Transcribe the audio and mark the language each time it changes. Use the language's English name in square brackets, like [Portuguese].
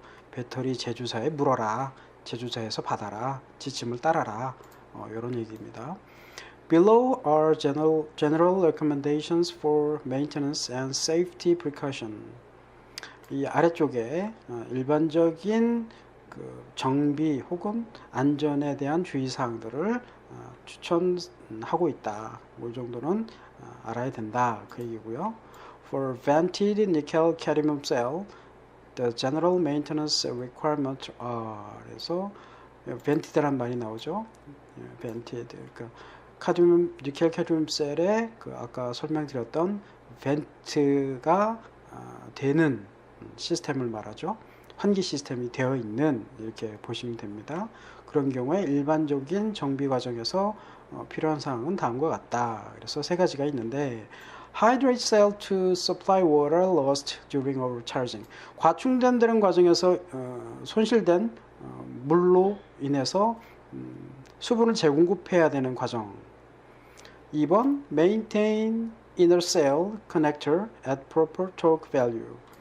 [Korean] 배터리 제조사에 물어라. 제조사에서 받아라. 지침을 따라라. 이런 얘기입니다. [English] Below are general recommendations for maintenance and safety precaution. [Korean] 이 아래쪽에 일반적인 그 정비 혹은 안전에 대한 주의사항들을 추천하고 있다. 이 정도는 알아야 된다. 그 얘기고요. [English] For vented nickel cadmium cell, the general maintenance requirements are. [Korean] 그래서 vented란 말이 나오죠. [English] vented. [Korean] 그러니까 니켈 카드뮴 셀에 그 아까 설명드렸던 벤트가 되는 시스템을 말하죠. 환기 시스템이 되어 있는, 이렇게 보시면 됩니다. 그런 경우에 일반적인 정비 과정에서 필요한 사항은 다음과 같다. 그래서 세 가지가 있는데, [English] hydrate cell to supply water lost during overcharging. [Korean] 과충전되는 과정에서 손실된 물로 인해서 수분을 재공급해야 되는 과정. [English] 2번, maintain inner cell connector at proper torque value.